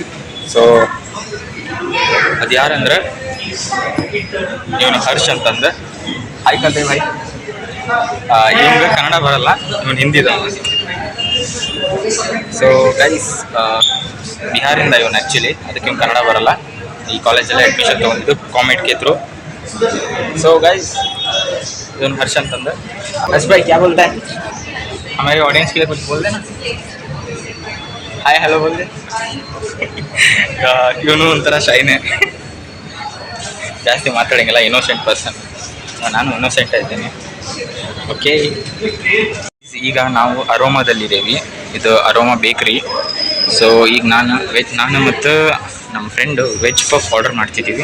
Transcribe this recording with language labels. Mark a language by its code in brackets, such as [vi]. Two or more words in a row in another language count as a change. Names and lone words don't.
[kn] ಸೊ ಅದು ಯಾರಂದ್ರೆ ಇವನು ಹರ್ಷ್ ಅಂತಂದು. ಹಾಯ್ ಕತೆ ಭಾಯ್. ಇವಂಗೆ ಕನ್ನಡ ಬರಲ್ಲ, ಇವನು ಹಿಂದಿದ. [en] so guys, [kn] ಬಿಹಾರಿಂದ ಇವನು ಆ್ಯಕ್ಚುಲಿ, ಅದಕ್ಕೆ ಇವ್ನು ಕನ್ನಡ ಬರಲ್ಲ. ಈ ಕಾಲೇಜಲ್ಲೇ ಅಡ್ಮಿಷನ್ ತೊಗೊಂಡಿದ್ದು ಕಾಮೆಡ್ [hi] के थ्रू. [en] so guys, [kn] ಇವನು ಹರ್ಷ ಅಂತಂದು. [hi] हर्ष भाई क्या बोलता है हमारे ऑडियंस के लिए? कुछ बोल देना, [en] hi hello [hi] बोल दे. [kn] ಇವನು ಒಂಥರ ಶೈನೇ, ಜಾಸ್ತಿ ಮಾತಾಡಂಗಿಲ್ಲ, [en] innocent person. [kn] ನಾನು ಇನ್ನೋಸೆಂಟ್ ಇದ್ದೀನಿ. ಓಕೆ, ಈಗ ನಾವು ಅರೋಮಾದಲ್ಲಿದ್ದೀವಿ. ಇದು ಅರೋಮಾ ಬೇಕ್ರಿ. ಸೊ ಈಗ ನಾನು ಮತ್ತು ನಮ್ಮ ಫ್ರೆಂಡು [en] veg puff order [kn] ಮಾಡ್ತಿದ್ದೀವಿ.